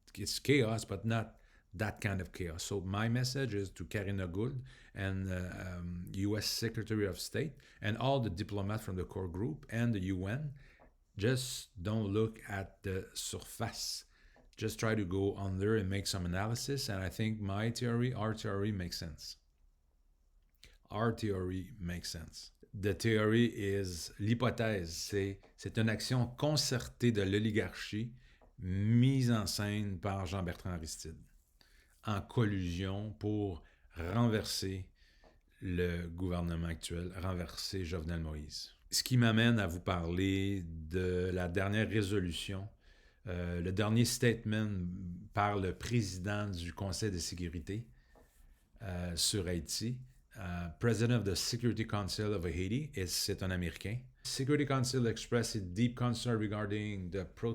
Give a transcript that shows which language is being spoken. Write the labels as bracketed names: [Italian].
[English] It's chaos, but not that kind of chaos. So my message is to Karina Gould and U.S. Secretary of State and all the diplomats from the core group and the UN, just don't look at the surface. Just try to go under and make some analysis. And I think my theory, our theory makes sense. Our theory makes sense. The theory is, [French] l'hypothèse, c'est une action concertée de l'oligarchie mise en scène par Jean-Bertrand Aristide, en collusion pour renverser le gouvernement actuel, renverser Jovenel Moïse. Ce qui m'amène à vous parler de la dernière résolution, le dernier statement par le président du Conseil de sécurité sur Haïti. [English] President of the Security Council of Haiti, [French] c'est un Américain. [English] Security Council expressed its deep concern regarding the